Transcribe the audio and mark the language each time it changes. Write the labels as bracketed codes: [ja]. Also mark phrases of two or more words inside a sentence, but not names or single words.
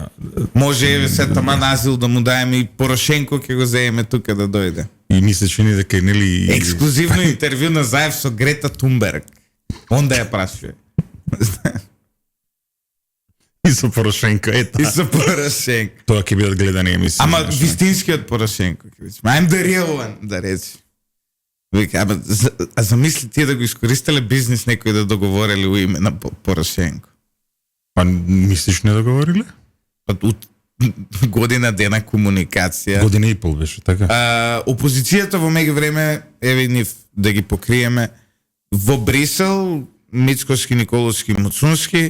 [mk] Може еве се тама назил да му даеме и Порошенко ќе го земеме тука да дојде. И ми се чини дека нели Ексклузивно интервју на Заев со Грета Тунберг. Он да ја прашува. и со Порошенко, И со Порошенко. Тоа ќе бидат гледани емисии. Ама знаеш. вистинскиот Порошенко ќе рече. [en] I'm the real one, [mk] да рече. Вика, а замисли тие да го искористеле бизнис некој да договорили у име на Порошенко. Па мислиш не договориле? Па година дена комуникација. Година и пол беше, така? Опозицијата во меѓувреме, еве нив да ги покриеме, во Брисел, Мицкоски, Николовски, Муцунски.